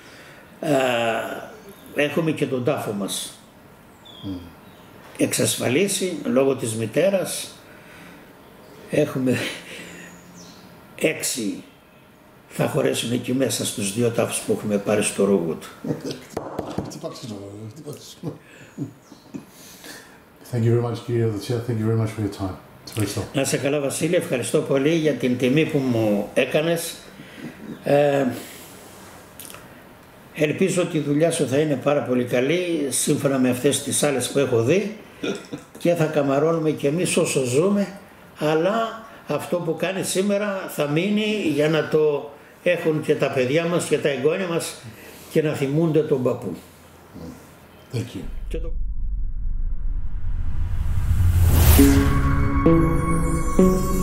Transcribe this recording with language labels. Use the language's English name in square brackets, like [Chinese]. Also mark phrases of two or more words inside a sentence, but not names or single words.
[Greek] Έχουμε και τον τάφο μας εξασφαλίσει λόγω της μητέρας. Έχουμε 6 θα χωρέσουν εκεί μέσα στους 2 τάφους που έχουμε πάρει στο Ρούγουτ. [English] Thank you very much, [Greek] κύριε Δοτσιά. [English] Thank you very much for your time. [Greek] Ευχαριστώ. Να σε καλά, Βασίλη. Ευχαριστώ πολύ για την τιμή που μου έκανες. Ελπίζω ότι η δουλειά σου θα είναι πάρα πολύ καλή, σύμφωνα με αυτές τις άλλες που έχω δει και θα καμαρώνουμε κι εμείς όσο ζούμε, αλλά αυτό που κάνει σήμερα θα μείνει για να το έχουν και τα παιδιά μας και τα εγγόνια μας και να θυμούνται τον παππού. [English] Thank you.